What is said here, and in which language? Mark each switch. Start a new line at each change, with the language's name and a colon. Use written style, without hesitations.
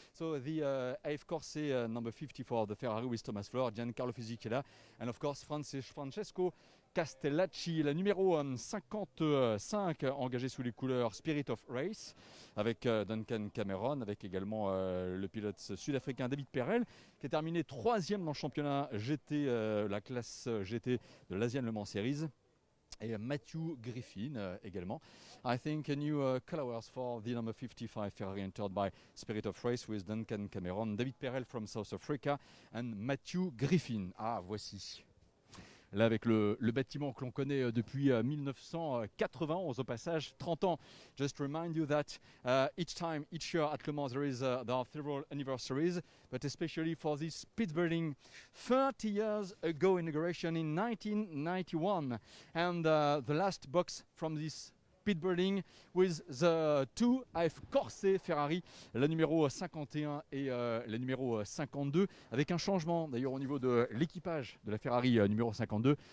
English: So the AF Corse number 54, the Ferrari with Thomas Flor, Giancarlo Fisichella and of course Francesco Castellacci,
French: la numéro 55 engagée sous les couleurs Spirit of Race avec Duncan Cameron, avec également le pilote sud-africain David Perel qui est terminé 3e dans le championnat GT, la classe GT de l'Asian Le Mans Series. Et Matthew Griffin également.
English: I think a new colors for the number 55 Ferrari entered by Spirit of Race with Duncan Cameron, David Perel from South Africa and Matthew Griffin.
French: Ah, voici. Là avec le bâtiment que l'on connaît depuis 1991 au passage, 30 ans.
English: Just to remind you that each year at Le Mans there are several anniversaries, but especially for this pit building 30 years ago inauguration in 1991 and the last box from this pit building with the two AF Corse Ferrari,
French: la numéro 51 et la numéro 52, avec un changement d'ailleurs au niveau de l'équipage de la Ferrari numéro 52.